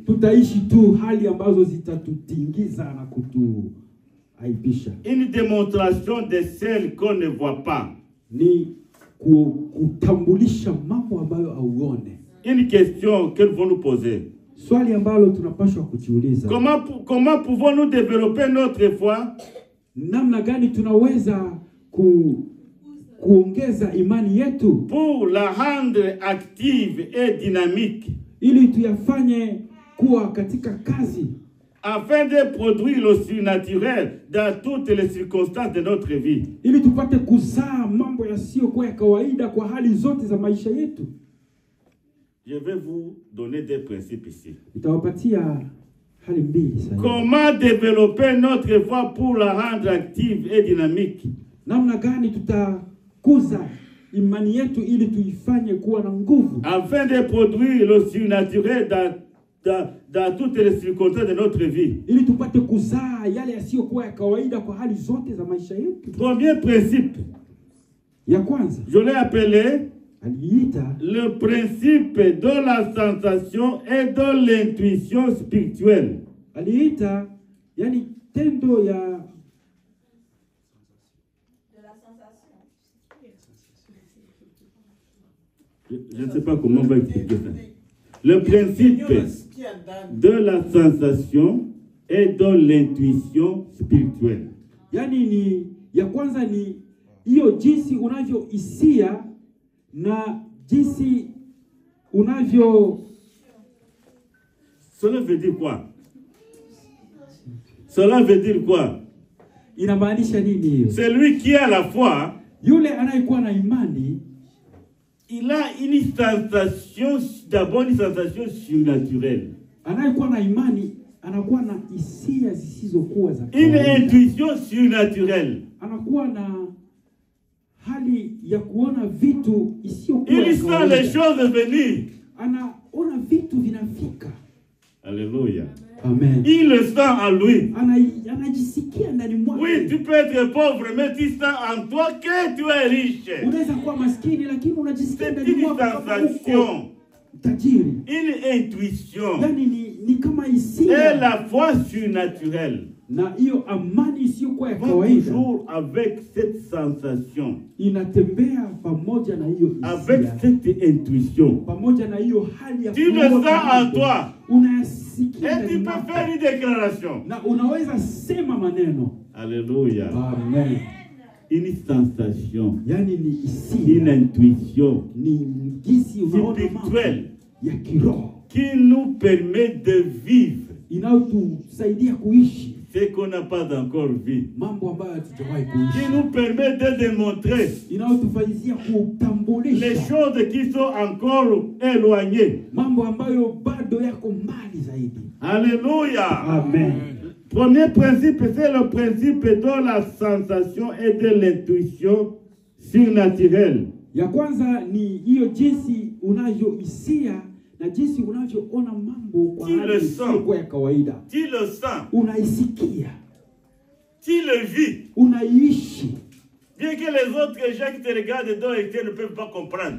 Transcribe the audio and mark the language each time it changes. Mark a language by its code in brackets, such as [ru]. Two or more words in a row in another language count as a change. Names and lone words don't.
[sw] Tutaishi tu hali ambazo zitatutingiza na kutuaibisha. [fr] Une démonstration de celle qu'on ne voit pas. [sw] Ni kutambulisha mambo ambayo hauone. [fr] Une question que nous vont nous poser. [sw] Swali ambalo tunapaswa kujiuliza. [fr] Comment pouvons-nous développer notre foi? [sw] Namna gani tunaweza kuongeza imani yetu? [fr] Pour la rendre active et dynamique. [sw] Ili tuyafanye kuwa katika kazi. [fr] Afin de produire le surnaturel dans toutes les circonstances de notre vie. [sw] Ili tupate kuzaa mambo yasiyokuwa ya kawaida kwa hali zote za maisha yetu. [fr] Je vais vous donner des principes ici. [sw] Nitawapatia hali mbili sasa. [fr] Comment développer notre foi pour la rendre active et dynamique? [sw] Namna gani tutakuza imani yetu ili tuifanye kuwa na nguvu? [fr] Afin de produire le surnaturel dans toutes les circonstances de notre vie. [sw] Ili tupate kuzaa yale yasiyokuwa ya kawaida kwa hali zote za maisha yetu. [fr] Premier principe. [sw] Ya kwanza. [fr] Je l'ai appelé [sw] aliita [fr] le principe de la sensation et de l'intuition spirituelle. [sw] Aliita yani tendo ya [fr] de la sensation. Je ne sais pas comment on va expliquer ça. Le principe de la sensation et de l'intuition spirituelle. [sw] Yani ni ya kwanza ni hiyo jinsi unavyohisia na jinsi unavyo. [fr] Cela veut dire quoi? Cela veut dire quoi? [sw] Inamaanisha nini hiyo? [fr] Celui qui a la foi, [sw] yule anayekuwa na imani, [fr] il a une sensation, d'abord une sensation surnaturelle. [sw] Anayekuwa na imani anakuwa na hisia zisizokuwa za [fr] Une [sw] kawaida. [fr] intuition surnaturelle. [sw] Anakuwa na hali ya kuona vitu isiyokuwa [fr] Il [sw] ya [fr] sent [sw] kawaida. [fr] les choses venir. [sw] Anaona vitu vinafika. [fr] Alléluia. [sw] Amen. [fr] Il le sent en lui. [sw] Anajisikia ndani mwake. [fr] Oui, tu peux être pauvre, mais tu sens en toi que tu es riche. [sw] Unaweza kuwa maskini lakini unajisikia [fr] C'est [sw] ndani [fr] une [sw] mwako kama [fr] sensation, [sw] uko tajiri. [fr] une intuition. [sw] Yani ni kama [fr] Et [sw] hisia. [fr] la foi surnaturelle [sw] Na hiyo amani isiyokuwa ya [fr] va [sw] kawaida [fr] toujours avec cette sensation, [sw] inatembea pamoja na hiyo [fr] avec [sw] hisia, [fr] cette intuition. [sw] pamoja na hiyo hali ya [fr] Tu le [sw] kuwa [fr] sens en [sw] karibu. [fr] toi. [sw] Unayasikia [fr] Et [sw] ndani [fr] tu peux [sw] mwako. [fr] faire une déclaration. [sw] Na unaweza sema maneno. [fr] Alléluia. [sw] Amen. [fr] Une sensation, [sw] Yani ni [fr] une [sw] hisia, [fr] intuition [sw] ni jinsi unaona mambo [fr] spirituelle [sw] ya kiroho [fr] qui nous permet de vivre [sw] inayotusaidia kuishi [fr] ce qu'on n'a pas encore vu, [sw] mambo ambayo hatujawahi [fr] qui [sw] kuishi, [fr] nous permet de démontrer [sw] inayotufanyizia [fr] les [sw] kutambulisha [fr] choses qui sont encore éloignées. [sw] mambo ambayo bado yako mbali zaidi. [fr] Alléluia. [sw] Amen. [fr] Premier principe, c'est le principe de la sensation et de l'intuition surnaturelle. [sw] Ya kwanza ni hiyo jinsi unavyohisia na jinsi unavyoona mambo kwa [fr] Tu [sw] hali [fr] le sens. [sw] isiyokuwa ya kawaida. [fr] Tu le sens, [sw] Unaisikia, [fr] tu le vis. [sw] unaiishi. [fr] Bien que les autres gens qui te regardent dans et ne peuvent pas comprendre.